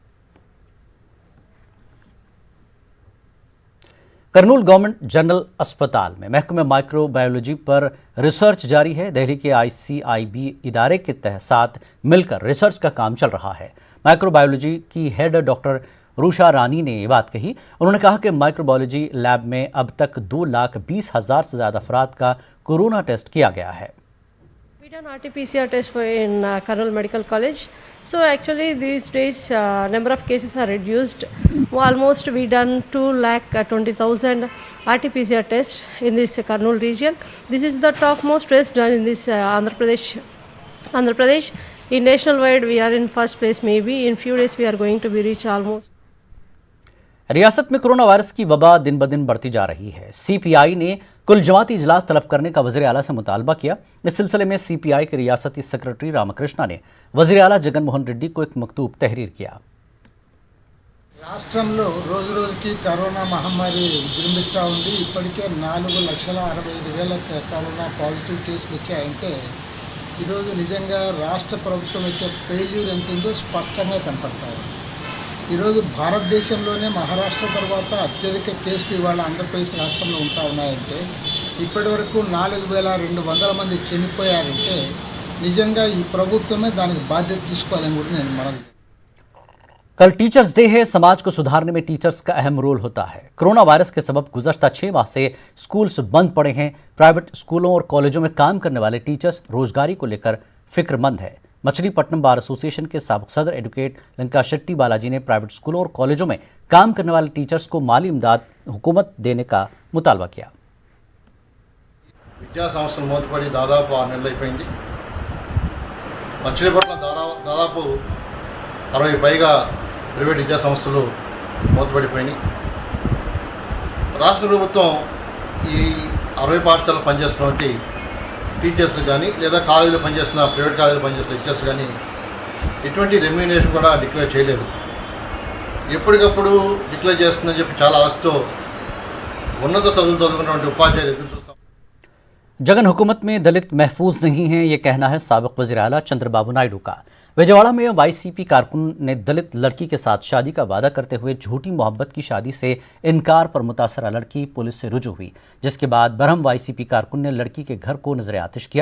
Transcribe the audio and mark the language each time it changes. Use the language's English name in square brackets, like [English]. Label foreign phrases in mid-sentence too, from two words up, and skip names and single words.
[Urdu] کرنول گورنمنٹ جنرل اسپتال میں محکمے مائیکروبائیولوجی پر ریسرچ جاری ہے. دہلی کے ICIB ادارے کے ساتھ مل کر ریسرچ کا کام چل رہا ہے. مائیکروبائیولوجی کی ہیڈ ڈاکٹر روشا رانی نے یہ بات کہی. انہوں نے کہا کہ مائیکروبائیولوجی لیب میں اب تک 2,20,000 سے زیادہ افراد کا کورونا ٹیسٹ کیا گیا ہے. [English] We done RT-PCR test in Karnool Medical College. So actually these days number of cases are reduced. Almost we done 2,20,000 RT-PCR tests in this Karnool region. This is the topmost test done in this Andhra Pradesh. In nationwide we are in first place. Maybe in few days we are going to be reach almost. [Urdu] ریاست میں کورونا وائرس کی وبا دن بہ دن بڑھتی جا رہی ہے. CPI نے کل جماعتی اجلاس طلب کرنے کا وزیر اعلیٰ سے مطالبہ کیا. اس سلسلے میں CPI کے ریاستی سیکرٹری رام کرشنا نے وزیر اعلیٰ جگن موہن ریڈی کو ایک مکتوب تحریر کیا. [Telugu] రాష్ట్రంలో రోజు రోజుకి కరోనా మహమ్మారి విజృంభిస్తూ ఉంది. ఇప్పటికే 4,65,000 [English] corona positive [Telugu] కేసులు వచ్చాయంటే ఈరోజు నిజంగా రాష్ట్ర ప్రభుత్వం యొక్క ఫెయిల్యూర్ ఎంత ఉందో స్పష్టంగా కనపడతారు. ఈరోజు భారతదేశంలోనే మహారాష్ట్ర తర్వాత అత్యధిక కేసులు ఇవాళ ఆంధ్రప్రదేశ్ రాష్ట్రంలో ఉంటా ఉన్నాయంటే, ఇప్పటి వరకు 4,200 మంది చనిపోయారంటే నిజంగా ఈ ప్రభుత్వమే దానికి బాధ్యత తీసుకోవాలని కూడా నేను మనవి. [Urdu] کل ٹیچرز ڈے ہے. سماج کو سدھارنے میں ٹیچرز کا اہم رول ہوتا ہے۔ کورونا وائرس کے سبب گزشتہ 6 ماہ سے اسکولز بند پڑے ہیں. پرائیویٹ اسکولوں اور کالجوں میں کام کرنے والے ٹیچرز روزگاری کو لے کر فکرمند ہے. مچھلی پٹنم بار ایسوسی ایشن کے سابق صدر ایڈووکیٹ لنکا شیٹی بالاجی نے پرائیویٹ اسکولوں اور کالجوں میں کام کرنے والے ٹیچرز کو مالی امداد حکومت دینے کا مطالبہ کیا. [Telugu] విద్యా సంస్థలు మూతపడి దాదాపు 6 నెలలు అయిపోయింది. మచిలీపట్నం దాదాపు 60 పైగా ప్రైవేట్ విద్యా సంస్థలు మూతపడిపోయినాయి. రాష్ట్ర ప్రభుత్వం ఈ 60 పాఠశాలలో పనిచేస్తున్నటువంటి టీచర్స్ కానీ లేదా కాలేజీలో పనిచేస్తున్న ప్రైవేట్ కాలేజీలో పనిచేస్తున్న టీచర్స్ కానీ ఎటువంటి రెమ్యూనరేషన్ కూడా డిక్లేర్ చేయలేదు. ఎప్పటికప్పుడు డిక్లేర్ చేస్తుందని చెప్పి చాలా ఆశతో ఉన్నత చదువులు చదువుకున్నటువంటి ఉపాధ్యాయులు ఎదురు చూస్తాం. [Urdu] جگن حکومت میں دلت محفوظ نہیں ہے، یہ کہنا ہے سابق وزیر اعلیٰ چندرابابو نائیڈو کا. وجے واڑہ میں YCP کارکن نے دلت لڑکی کے ساتھ شادی کا وعدہ کرتے ہوئے جھوٹی محبت کی شادی سے انکار پر متاثرہ لڑکی پولیس سے رجوع ہوئی، جس کے بعد برہم YCP کارکن نے لڑکی کے گھر کو نذر آتش کیا.